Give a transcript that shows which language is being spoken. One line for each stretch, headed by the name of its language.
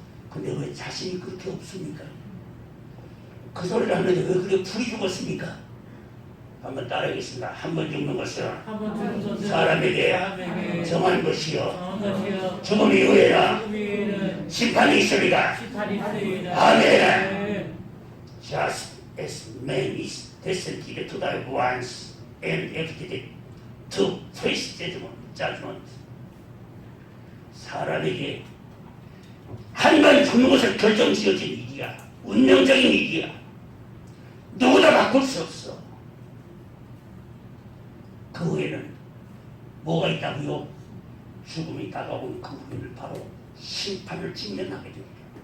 Korean: 근데 왜 자신이 그렇게 없습니까? 그 소리를 하는데 왜 그렇게 풀이 죽었습니까? 한번 따라하겠습니다. 한 번 죽는 것은 사람에게 정한 것이요 죽음 이후에는 심판이 있으리라. 아멘.
English: Just as man is destined to die once and after that to face judgment.
Korean: 사람에게 한 번 죽는 것을 결정지어진 일이야. 운명적인 일이야. 누구나 바꿀 수 없어. 그 후에는 뭐가 있다고요? 죽음이 다가오는 그 후에는 바로 심판을 직면하게 됩니다.